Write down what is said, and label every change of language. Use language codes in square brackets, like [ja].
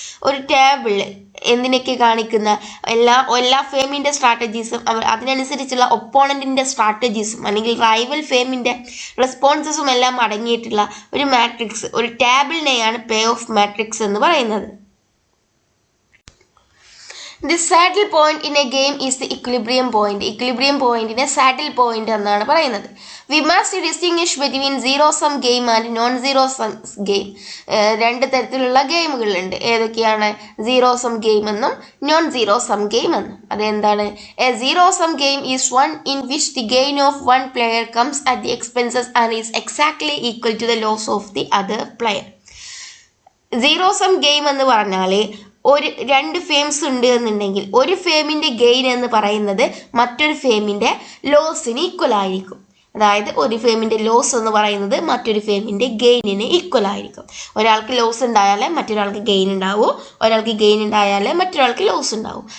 [ml] ഒരു ടേബിൾ എന്തിനൊക്കെ കാണിക്കുന്ന എല്ലാ ഫേമിൻ്റെ സ്ട്രാറ്റജീസും അതിനനുസരിച്ചുള്ള ഒപ്പോണൻറ്റിൻ്റെ സ്ട്രാറ്റജീസും അല്ലെങ്കിൽ റൈവൽ ഫേമിൻ്റെ റെസ്പോൺസസും എല്ലാം അടങ്ങിയിട്ടുള്ള ഒരു മാട്രിക്സ്, ഒരു ടേബിളിനെയാണ് പേ ഓഫ് മാട്രിക്സ് എന്ന് പറയുന്നത്. [en] The saddle point in a game is the equilibrium point. [ml] Equilibrium പോയിന്റിനെ സാഡിൽ പോയിന്റ് എന്നാണ് പറയുന്നത്. [en] We must distinguish between zero sum game and non-zero sum game. [ml] 2 തരത്തിലുള്ള ഗെയിമുകളുണ്ട്. ഏതൊക്കെയാണ്? സീറോ സം ഗെയിം എന്നും നോൺ സീറോ സം ഗെയിം എന്നും. അതെന്താണ്? [en] A zero sum game is one in which the gain of one player comes at the expenses and is exactly equal to the loss of the other player. [ml] Zero sum game എന്ന് പറഞ്ഞാൽ ഒരു 2 firms ഉണ്ട് എന്നുണ്ടെങ്കിൽ ഒരു ഫേമിൻ്റെ gain എന്ന് പറയുന്നത് മറ്റൊരു ഫേമിൻ്റെ ലോസിന് equal ആയിരിക്കും. അതായത് ഒരു ഫേമിൻ്റെ ലോസ് എന്ന് പറയുന്നത് മറ്റൊരു ഫേമിൻ്റെ ഗെയിനിന് ഈക്വൽ ആയിരിക്കും. ഒരാൾക്ക് ലോസ് ഉണ്ടായാലേ മറ്റൊരാൾക്ക് ഗെയിൻ ഉണ്ടാവൂ, ഒരാൾക്ക് ഗെയിൻ ഉണ്ടായാലേ മറ്റൊരാൾക്ക് ലോസ് ഉണ്ടാവും.